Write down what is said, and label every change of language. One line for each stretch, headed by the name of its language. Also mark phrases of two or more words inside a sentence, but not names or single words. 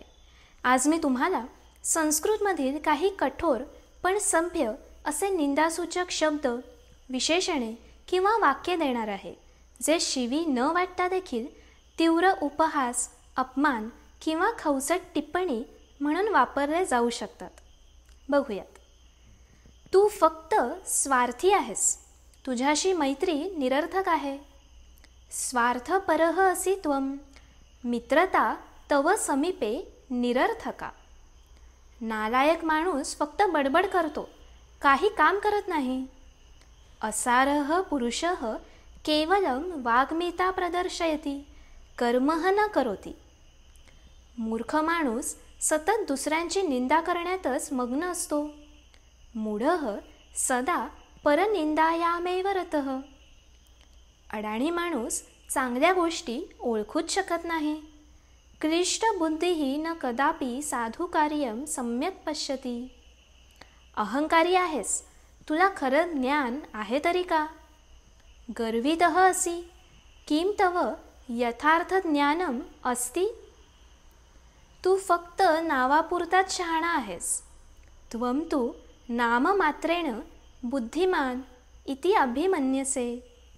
Marathi: आज मी तुम्हाला संस्कृतमधील काही कठोर पण सभ्य असे निंदासूचक शब्द, विशेषणे किंवा वाक्य देणार आहे, जे शिवी न वाटता देखील तीव्र उपहास, अपमान किंवा खवसट टिप्पणी म्हणून वापरले जाऊ शकतात. बघूयात. तू फक्त स्वार्थी आहेस. तुझ्याशी मैत्री निरर्थक आहे.
Sanskrit: स्वार्थपरः असि त्वं. मित्रता तव समीपे निरर्थका.
Marathi: नालायक माणूस फक्त बडबड करतो, काही काम करत नाही.
Sanskrit: असारः पुरुषः केवलं वाग्मिता प्रदर्शयति, कर्मः न करोति.
Marathi: मूर्ख माणूस सतत दुसऱ्यांची निंदा करण्यातच मग्न असतो.
Sanskrit: मूढः सदा परनिंदायामेव रतः.
Marathi: अडाणी माणूस चांगल्या गोष्टी ओळखूच शकत नाही.
Sanskrit: क्लिष्ट बुद्धिः न कदापि साधुकार्यं सम्यक् पश्यति.
Marathi: अहंकारी आहेस, तुला खरं ज्ञान आहे तरी का?
Sanskrit: गर्वितः असि, किं तव यथार्थ ज्ञानम अस्ति?
Marathi: तू फक्त नावापुरताच शहाणा आहेस.
Sanskrit: त्वं तु नाममात्रेण बुद्धिमान इति अभिमन्यसे.